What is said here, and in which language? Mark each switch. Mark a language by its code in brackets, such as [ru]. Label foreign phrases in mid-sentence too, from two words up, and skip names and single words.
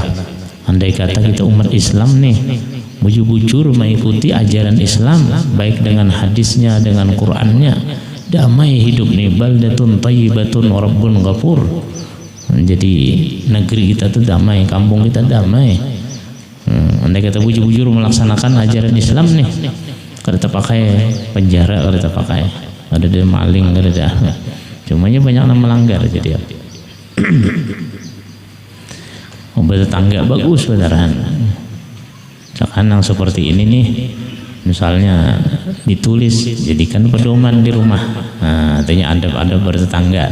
[id] Andai kata kita umat Islam nih bujur-bujur mengikuti ajaran Islam, baik dengan hadisnya, dengan Qur'annya, damai hidup nih, [ar] baldatun thayyibatun wa rabbun ghafur. [id] Jadi negeri kita tuh damai, kampung kita damai. [bjn] Andai kata bujur-bujur melaksanakan ajaran Islam nih, kada terpakai penjara, kada terpakai, ada dia maling, kada ada. [id] Cumanya banyak yang melanggar jadi. Bertetangga bagus beneran. Sekarang seperti ini nih, misalnya ditulis, jadikan pedoman di rumah. Nah, artinya adab-adab bertetangga.